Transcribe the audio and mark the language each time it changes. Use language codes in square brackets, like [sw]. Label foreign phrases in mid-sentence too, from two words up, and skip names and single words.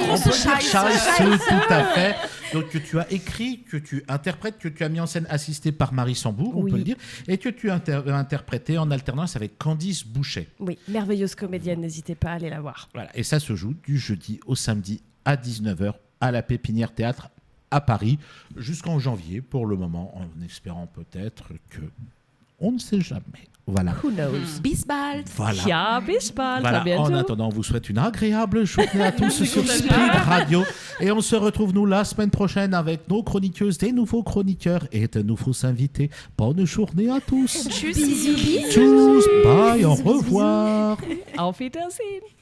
[fr] On peut dire Scheiße, tout à fait. Donc que tu as écrit, que tu interprètes, que tu as mis en scène assisté par Marie Sambour, on peut le dire, et que tu as interprété en alternance avec Candice Boucher. Oui, merveilleuse comédienne, n'hésitez pas à aller la voir. Voilà. Et ça se joue du jeudi au samedi à 19h à la Pépinière Théâtre à Paris jusqu'en janvier pour le moment, en espérant peut-être que on ne sait jamais. Voilà. [en] Who knows? [de] Bis bald. [fr] Voilà. [de] Ja, bis bald. [fr] Voilà. À bientôt. En attendant, on vous souhaite une agréable journée à tous sur Speed Radio. Et on se retrouve, nous, la semaine prochaine avec nos chroniqueuses, des nouveaux chroniqueurs et de nouveaux invités. Bonne journée à tous. [de] Tschüss. Tschüss. [fr] Bye. Au revoir. [de] Auf Wiedersehen.